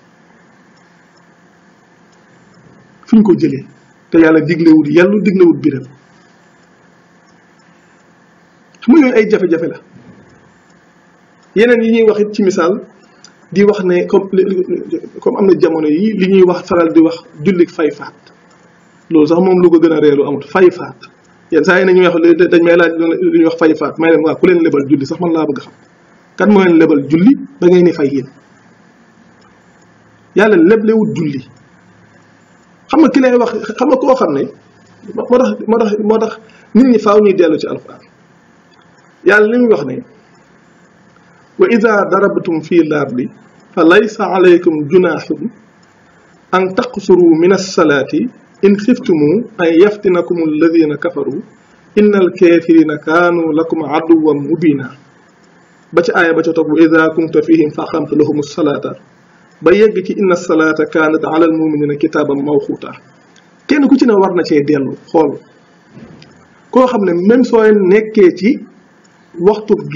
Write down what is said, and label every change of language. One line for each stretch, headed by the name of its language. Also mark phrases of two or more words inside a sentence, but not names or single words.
Wolof: fi ñu ko jëlee te yàlla diglewut yellu diglewut bérél xam nga yooyu ay jafe-jafe la yeneen yi ñuy wax it ci misaal di wax ne comme am na jamono yi li ñuy wax faral di wax jullit fay faat loolu sax moom lu ko gën a reelu amut fay faat yenn saa yi nañuy wax dañ may laaj lu ñuy wax fay faat may leen waa ku leen lebal julli sax man laa bëgg xam kan moo leen lebal julli da ngay ni fay yéen yàlla leblewut julli xam nga ki lay wax xam nga koo xam ne moo tax nit ñi faaw ñuy dellu ci alquran yàlla li muy wax ne
Arabic: وإذا ضربتم في الأرض فليس عليكم جناح أن تقصروا من الصلاة إن خفتم أن يفتنكم الذين كفروا إن الكافرين كانوا لكم عدوا مبينا
Wolof: ba ci aaya ba ca toog
Arabic: وإذا كنت فيهم فأقمت لهم الصلاة
Wolof: ba yegg ci
Arabic: إن الصلاة كانت على المؤمنين كتابا موقوتا
Wolof: kenn ku ci ne war na cee dellu xool koo xam ne même soo nekkee ci waxtu